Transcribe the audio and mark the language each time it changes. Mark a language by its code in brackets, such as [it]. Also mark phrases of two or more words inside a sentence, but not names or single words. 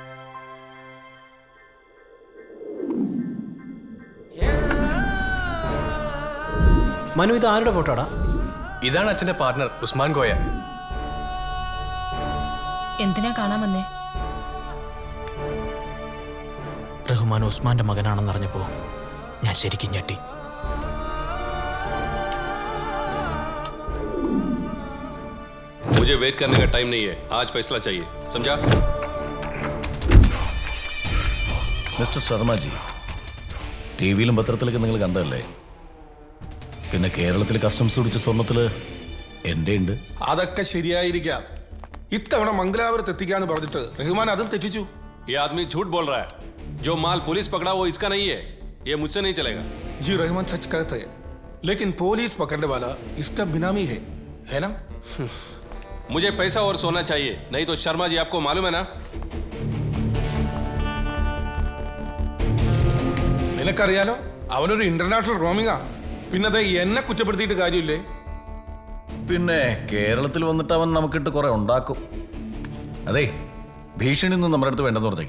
[ml] മനു, ഇത് ആരുടെ ഫോട്ടോടാ? ഇതാണ് അച്ഛന്റെ പാർട്ണർ ഉസ്മാൻ കോയ. എന്തിനാ കാണാൻ വന്നേ? റഹ്മാൻ ഉസ്മാന്റെ മകനാണെന്നറിഞ്ഞപ്പോ ഞാൻ ശരിക്കും ഞെട്ടി. [hi] मुझे वेट करने का टाइम नहीं है, आज फैसला चाहिए, समझा? [ml] മിസ്റ്റർ ശർമ്മജി, ടി വിയിലും പത്രത്തിലൊക്കെ നിങ്ങൾ കണ്ടതല്ലേ? പിന്നെ കേരളത്തിൽ കസ്റ്റംസ് പിടിച്ച സ്വർണത്തിൽ എൻ്റെ ഉണ്ട്. അതൊക്കെ ശരിയായിരിക്കാം. ഇത്തവണ മംഗലാപുരത്ത് എത്തിക്കാന്ന് പറഞ്ഞിട്ട് റഹ്മാൻ അതും തെറ്റിച്ചു. [hi] ये आदमी झूठ बोल रहा है. जो माल पुलिस पकड़ा वो इसका नहीं है, ये मुझसे नहीं चलेगा. जी रहमान सच कहते हैं, लेकिन पुलिस पकड़ने वाला इसका बिनामी है ना? मुझे पैसा और सोना चाहिए, नहीं तो शर्मा जी आपको मालूम है ना? [ml] നിനക്കറിയാലോ, അവനൊരു [en] international roaming. [ml] പിന്നെ അത് എന്നെ കുറ്റപ്പെടുത്തിയിട്ട് കാര്യമില്ലേ? പിന്നെ കേരളത്തിൽ വന്നിട്ട് അവൻ നമുക്കിട്ട് കുറെ ഉണ്ടാക്കും. അതെ, ഭീഷണി ഒന്നും നമ്മുടെ അടുത്ത് വേണ്ടെന്ന് പറഞ്ഞേക്ക്.